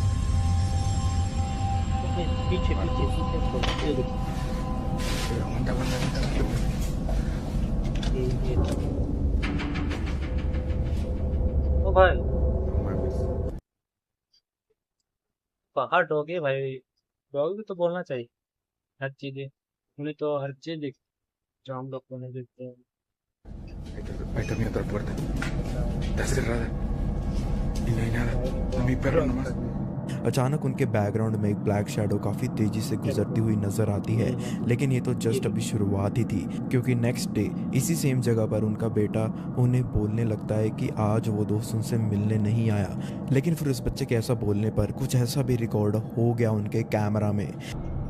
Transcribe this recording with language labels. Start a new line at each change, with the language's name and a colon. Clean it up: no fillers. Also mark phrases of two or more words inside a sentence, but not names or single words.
Hindi: पीछे पीछे पीछे ओ भाई पहाड़ डॉग है भाई। डॉग भी तो बोलना चाहिए हर चीजें, उन्हें तो हर चीज दिख जो हम लोग को नहीं देखते हैं।
Spanish: Ahí está mi otra puerta. Está cerrada. Y no hay nada. A mi perro nomás.
Hindi: अचानक उनके बैकग्राउंड में एक
English: black shadow
Hindi: काफ़ी तेज़ी से गुजरती हुई नज़र आती है, लेकिन ये तो जस्ट अभी शुरुआत ही थी, क्योंकि
English: next day
Hindi: इसी सेम जगह पर उनका बेटा उन्हें बोलने लगता है कि आज वो दोस्त उनसे मिलने नहीं आया। लेकिन फिर उस बच्चे के ऐसा बोलने पर कुछ ऐसा भी रिकॉर्ड हो गया उनके कैमरा में